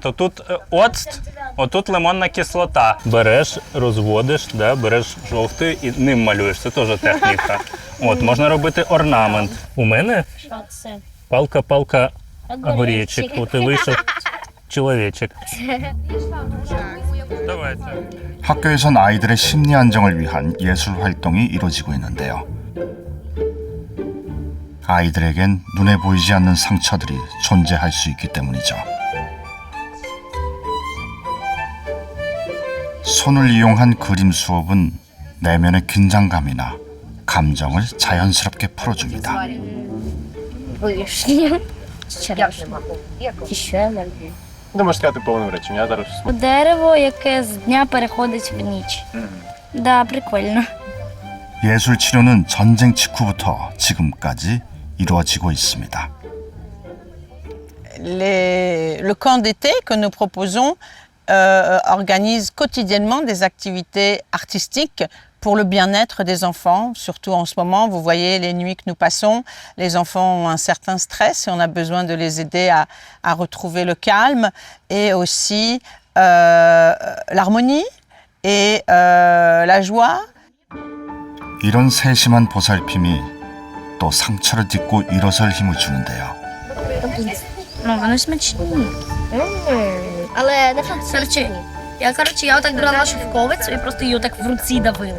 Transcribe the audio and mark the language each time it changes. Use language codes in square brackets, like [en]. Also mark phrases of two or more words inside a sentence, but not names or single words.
[uk] Отут оцт, отут лимонна кислота. Береш, розводиш, да, береш жовтий і ним малюєш. Це теж техніка. От, можна робити орнамент. У мене палка-палка огуречик. От і вийшов чоловічик. Давайте. [ko] 학교에선 아이들의 심리 안정을 위한 예술 활동이 이루어지고 있는데요. 아이들에겐 눈에 보이지 않는 상처들이 존재할 수 있기 때문이죠. 손을 이용한 그림 수업은 내면의 긴장감이나 감정을 자연스럽게 풀어줍니다. [uk] Не можеш сказати повним реченням, я зараз Дерево, яке з дня переходить в ніч. Да, прикольно. [ko] 예술 치료는 전쟁 직후부터 지금까지 이루어지고 있습니다. [fr] Le camp d'été que nous proposons organise quotidiennement des activités artistiques pour le bien-être des enfants, surtout en ce moment. Vous voyez les nuits que nous passons, les enfants ont un certain stress et on a besoin de les aider à retrouver le calme et aussi l'harmonie et la joie. [ko] 이런 세심한 보살핌이 또 상처를 딛고 일어설 힘을 주는데요. [uk] Вони смачні. Але не фанцерчі. Я отак брала шовковицю і просто її так в руці давила.